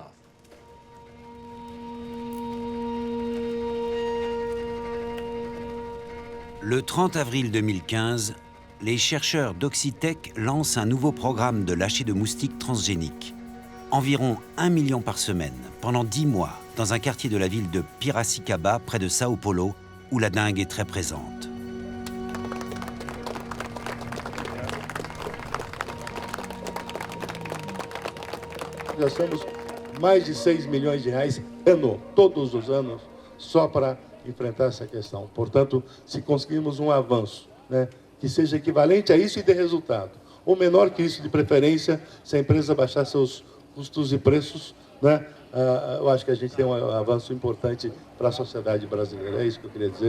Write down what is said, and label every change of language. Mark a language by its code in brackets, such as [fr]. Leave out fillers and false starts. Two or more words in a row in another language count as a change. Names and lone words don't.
[fr] Le 30 avril 2015, les chercheurs d'Oxitec lancent un nouveau programme de lâcher de moustiques transgéniques. Environ 1 million par semaine, pendant 10 mois, dans un quartier de la ville de Piracicaba, près de Sao Paulo, où la dengue est très présente. [pt] Nós temos mais de 6 milhões de reais ano, todos os anos, só para enfrentar essa questão. Portanto, se conseguirmos um avanço, né, que seja equivalente a isso e dê resultado, ou menor que isso de preferência, se a empresa baixar seus custos e preços, né, eu acho que a gente tem um avanço importante para a sociedade brasileira. É isso que eu queria dizer.